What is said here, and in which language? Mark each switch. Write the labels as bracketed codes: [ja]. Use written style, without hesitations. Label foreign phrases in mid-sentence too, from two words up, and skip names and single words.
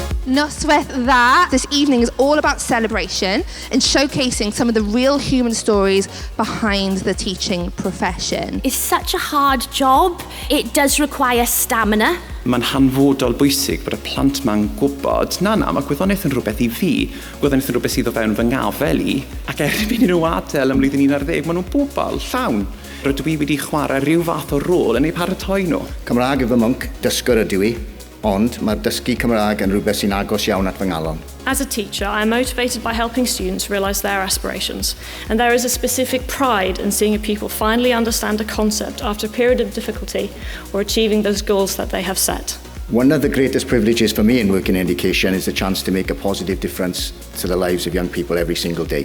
[cy] Noswaith Dda [en] this evening is all about celebration and showcasing some of the real human stories behind the teaching profession. It's such a hard job. It does require stamina. [cy] Mae'n hanfodol bwysig bod y plant ma'n gwybod, na, mae gwyddoniaeth yn rhywbeth i fi, gwyddoniaeth yn rhywbeth sydd o fewn fy ngafel i, ac erbyn i nhw adael ym mlwyddyn 11, maen nhw'n bobl llawn. Rydw i wedi chwarae rhyw fath o rôl yn eu paratoi nhw. Cymraeg yw fy mwnc, dysgwr ydw i, ond mae'r dysgu Cymraeg yn rhywbeth sy'n agos iawn at fy ngalon. [en] As a teacher, I am motivated by helping students realise their aspirations, and there is a specific pride in seeing a pupil finally understand a concept after a period of difficulty or achieving those goals that they have set. One of the greatest privileges for me in working in education is the chance to make a positive difference to the lives of young people every single day.